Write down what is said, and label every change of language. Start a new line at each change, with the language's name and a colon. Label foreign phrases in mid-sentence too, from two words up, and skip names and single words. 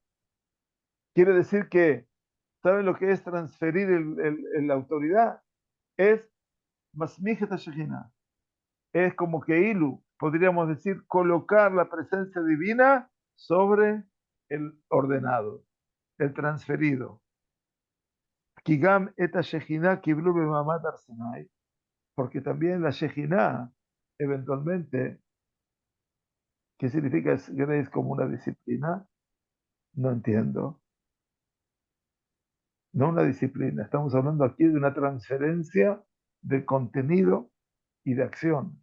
Spanish: Quiere decir que, ¿saben lo que es transferir la autoridad?
Hebrew: Es מסמיך את שכינה.
Spanish: Es como que Ilu, podríamos decir, colocar la presencia divina sobre el ordenado, el transferido.
Hebrew: כי גם את שכינה קיבלו במעמד הר סיני,
Spanish: porque también la Shejina, eventualmente, ¿qué significa? ¿Es como una disciplina? No entiendo. No una disciplina. Estamos hablando aquí de una transferencia de contenido y de acción.